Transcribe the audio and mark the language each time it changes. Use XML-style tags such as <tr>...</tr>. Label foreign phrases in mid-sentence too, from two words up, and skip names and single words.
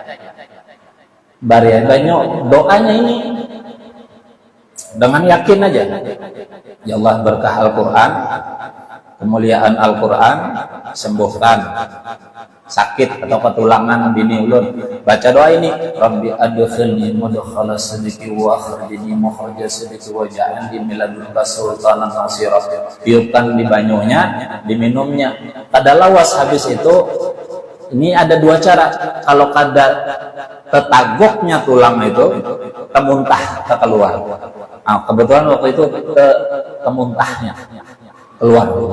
<bjn>Bari banyak doanya ini dengan yakin aja. Ya Allah, berkah Al-Quran, kemuliaan Al-Quran, sembuhkan sakit atau ketulangan bini ulun.</bjn> <id>Baca doa ini,</id> <ar>رب أدخلني مدخل صدق وأخرجني مخرج صدق واجعلني من لدنك سلطانا نصيرا.</ar> <bjn>Tiupkan di banyunya, diminumnya. Kada lawas habis itu. Ini ada 2 cara. Kalau kada tetagoknya tulang itu, kemuntah keluar. Nah, kebetulan waktu itu kemuntahnya keluar.</bjn>